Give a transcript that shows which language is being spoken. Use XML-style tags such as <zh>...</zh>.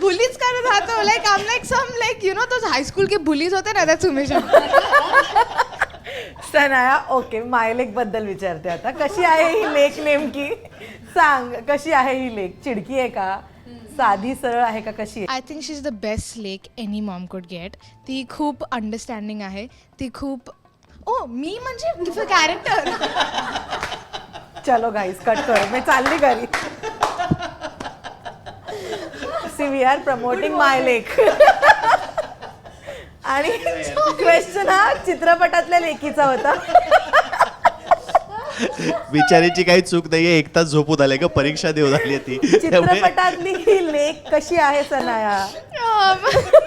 <en>bullies करत राहतो, like I am like some like you know,</en> <hi>तो हायस्कूल के बुलीज होते ना,</hi> <en>त्याच उमेश.</en> <mr>सनाया, ओके, मायलेक बद्दल विचारते आता. कशी आहे ही लेक नेमकी? सांग, कशी आहे ही लेक? चिडकी आहे का, साधी सरळ आहे का, कशी आहे?</mr> <en>I think she is the best लेक any mom could get.</en> <mr>ती खूप अंडरस्टँडिंग आहे, ती खूप, ओ मी म्हणजे कॅरेक्टर. चलो गाईस, कट कर, मी चालली घरी.</mr> <en>See we are promoting my लेक.</en> <mr>आणि क्वेश्चन हा चित्रपटातल्या लेकीचा होता. बिचारीची काही चूक नाहीये, एक तास झोपून आले का, परीक्षा देऊ झाली ती. चित्रपटातली ही लेक कशी आहे सनाया?</mr>